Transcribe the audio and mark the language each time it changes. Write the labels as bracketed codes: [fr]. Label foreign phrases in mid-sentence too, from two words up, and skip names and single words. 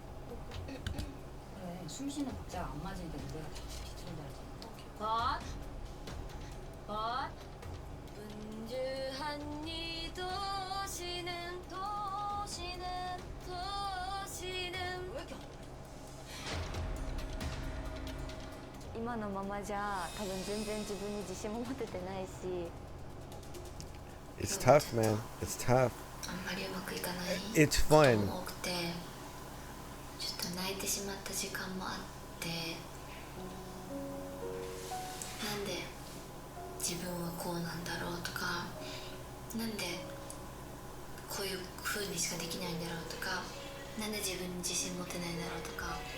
[ko] 그래, 숨 쉬는 박자가 안 맞으니까 노래가 뒤틀린다 그랬지. 분주한 이 도시는 왜 이렇게 [ja] 今のままじゃ多分全然自分に自信も持ててないし。 [en] It's tough, man. It's tough. [ja] あんまりうまくいかない [en] It's fun. [ja] ことも多くて、ちょっと泣いてしまった時間もあって、なんで自分はこうなんだろうとか、なんでこういう風にしかできないんだろうとか、なんで自分に自信持てないんだろうとか。